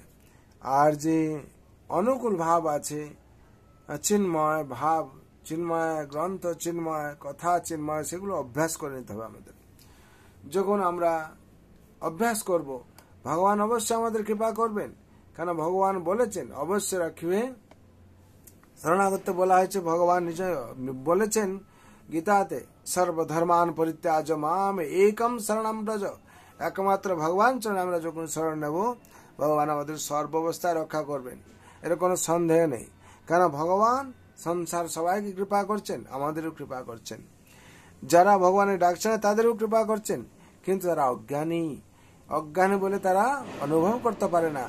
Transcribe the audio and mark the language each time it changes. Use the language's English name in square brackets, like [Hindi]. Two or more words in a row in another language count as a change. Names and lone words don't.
[Bangla] আর যে অনুকূল ভাব আছে, চিন্ময় ভাব, চিন্ময় গ্রন্থ, চিন্ময় কথা, চিন্ময়, সেগুলো অভ্যাস করে নিতে হবে আমাদের। যখন আমরা অভ্যাস করব, ভগবান অবশ্যই আমাদের কৃপা করবেন। কেন? ভগবান বলেছেন অবশ্য রাখিবে শরণাগত বলা হয়েছে। ভগবান নিজে বলেছেন গীতাতে, [Sanskrit] সর্বধর্মান পরিত্যাজ্য মাম একম শরণম ব্রজ। [Bangla] একমাত্র ভগবান চরণে আমরা যখন শরণ নেব, ভগবান আমাদের সর্বাবস্থায় রক্ষা করবেন, এর কোনো সন্দেহ নেই। কেন? ভগবান সংসার সবাইকে কৃপা করছেন, আমাদেরও কৃপা করছেন। যারা ভগবানের ডাকছেন তাদেরও কৃপা করছেন, কিন্তু তারা অজ্ঞানী বলে তারা অনুভব করতে পারে না।